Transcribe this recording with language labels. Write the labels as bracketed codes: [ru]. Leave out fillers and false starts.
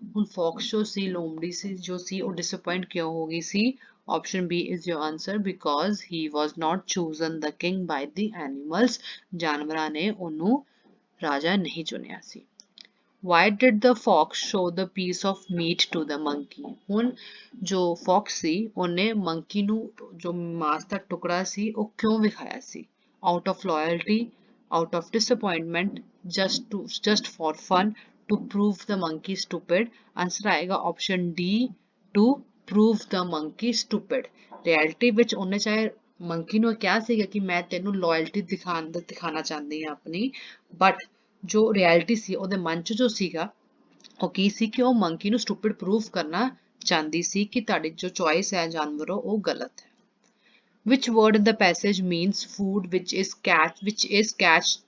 [pa] ਹੁਣ fox ਜੋ ਸੀ, ਲੋਮੜੀ ਸੀ ਜੋ ਸੀ, ਉਹ disappoint ਕਿਉਂ ਹੋ ਗਈ ਸੀ? [en] Option B is your answer, because he was not chosen the king by the animals. [pa] ਜਾਨਵਰਾਂ ਨੇ ਉਹਨੂੰ ਰਾਜਾ ਨਹੀਂ ਚੁਣਿਆ ਸੀ। [en] Why did the fox show the piece of meat to the monkey? [pa] ਹੁਣ ਜੋ fox ਸੀ ਉਹਨੇ ਮੰਕੀ ਨੂੰ ਜੋ ਮਾਸ ਦਾ ਟੁਕੜਾ ਸੀ ਉਹ ਕਿਉਂ ਵਿਖਾਇਆ ਸੀ? [en] Out of loyalty, out of disappointment, just for fun, to prove the monkey stupid. Answer ਆਏਗਾ option D, to prove the monkey stupid. [pa] Reality ਵਿੱਚ ਉਹਨੇ ਚਾਹੇ ਮੰਕੀ ਨੂੰ ਕਿਹਾ ਸੀਗਾ ਕਿ ਮੈਂ ਤੈਨੂੰ loyalty ਦਿਖਾਣਾ ਚਾਹੁੰਦੀ ਹਾਂ ਆਪਣੀ, but ਜੋ ਰਿਐਲਿਟੀ ਸੀ ਉਹਦੇ ਮਨ 'ਚ ਜੋ ਸੀਗਾ ਉਹ ਕੀ ਸੀ ਕਿ ਉਹ ਮੰਕੀ ਨੂੰ ਸਟੂਪਿਡ ਪ੍ਰੂਫ ਕਰਨਾ ਚਾਹੁੰਦੀ ਸੀ ਕਿ ਤੁਹਾਡੀ ਜੋ ਚੋਇਸ ਹੈ ਜਾਨਵਰੋ ਉਹ ਗਲਤ ਹੈ। [en] Which word in the passage means food which is catch